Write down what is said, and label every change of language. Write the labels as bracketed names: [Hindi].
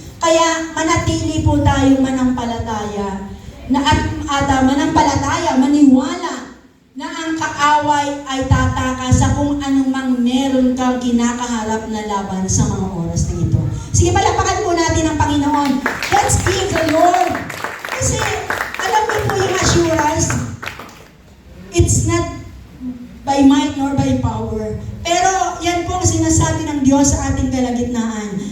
[Filipino] Kaya manatili po tayong manampalataya manampalataya, maniwala na ang kaaway ay tatakas sa kung anumang meron kang kinakaharap na laban sa mga oras na ito. Sige, palapakan po natin ang Panginoon. [English] Let's give the Lord. [Filipino] Kasi, alam mo po yung [English] assurance, it's not by might nor by power. [Filipino] Pero, yan po ang sinasabi ng Diyos sa ating kalagitnaan.